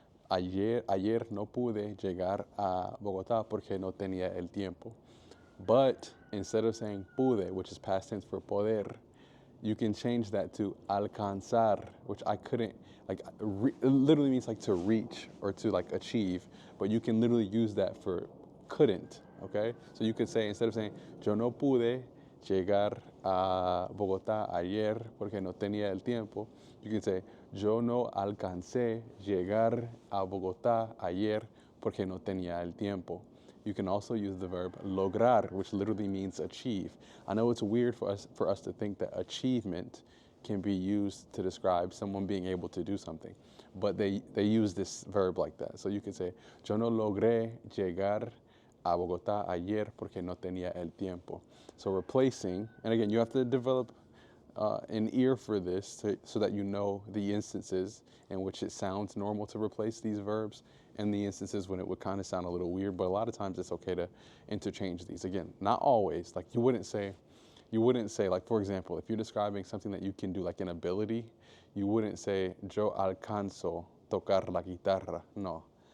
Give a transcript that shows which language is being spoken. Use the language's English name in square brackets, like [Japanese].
[Spanish] Ayer no pude llegar a Bogotá porque no tenía el tiempo. [English] But instead of saying pude, which is past tense for poder, you can change that to alcanzar, which I couldn't, like, it literally means like to reach or to like achieve, but you can literally use that for couldn't, okay? So you could say, instead of saying, [Spanish] yo no pude llegar a Bogotá ayer porque no tenía el tiempo, [English] you can say, [Spanish] yo no alcancé llegar a Bogotá ayer porque no tenía el tiempo. [English] You can also use the verb lograr, which literally means achieve. I know it's weird for us to think that achievement can be used to describe someone being able to do something, but they use this verb like that. So you can say, [Spanish] yo no logré llegar a Bogotá ayer porque no tenía el tiempo. [English] So replacing, and again, you have to develop an ear for this so that you know the instances in which it sounds normal to replace these verbs and the instances when it would kind of sound a little weird, but a lot of times it's okay to interchange these. Again, not always. Like, you wouldn't say, like, for example, if you're describing something that you can do, like an ability, you wouldn't say, [Spanish] yo alcanzo tocar la guitarra. [English] No.